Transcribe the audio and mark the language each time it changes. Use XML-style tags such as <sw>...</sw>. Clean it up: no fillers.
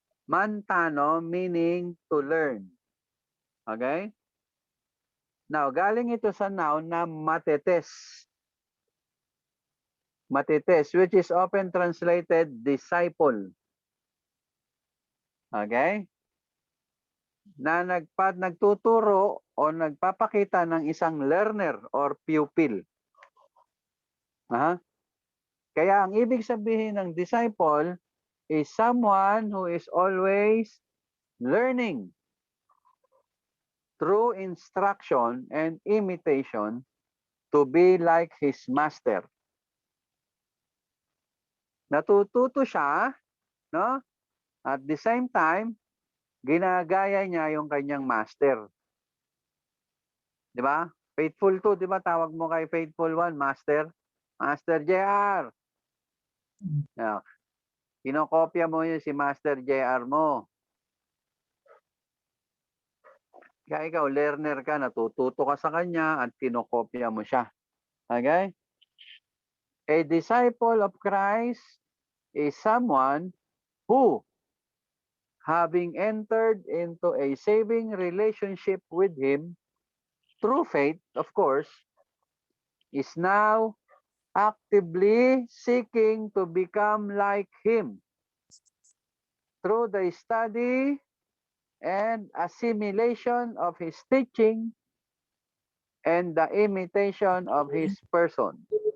<en>Mantano meaning to learn. Okay?</en> <tl>Now, galing ito sa noun na matetes.</tl> <en>Matetes, which is often translated disciple. Okay?</en> <tl>Na nagtuturo o nagpapakita ng isang learner or pupil. Kaya ang ibig sabihin ng</tl> <en>disciple is someone who is always learning through instruction and imitation to be like his master.</en> <tl>Natututo siya, no?</tl> <en>At the same time,</en> <tl>ginagaya niya yung kanyang master. Di ba? Faithful 2, di ba? Tawag mo kay Faithful 1, master. Master JR. Yeah. Kinokopya mo yun si Master JR mo. Kaya ikaw, learner ka, natututo ka sa kanya at kinokopya mo siya.</tl> <en>Okay? A disciple of Christ is someone who, having entered into a saving relationship with Him, through faith, of course, is now actively seeking to become like Him through the study and assimilation of His teaching and the imitation of His person.</en>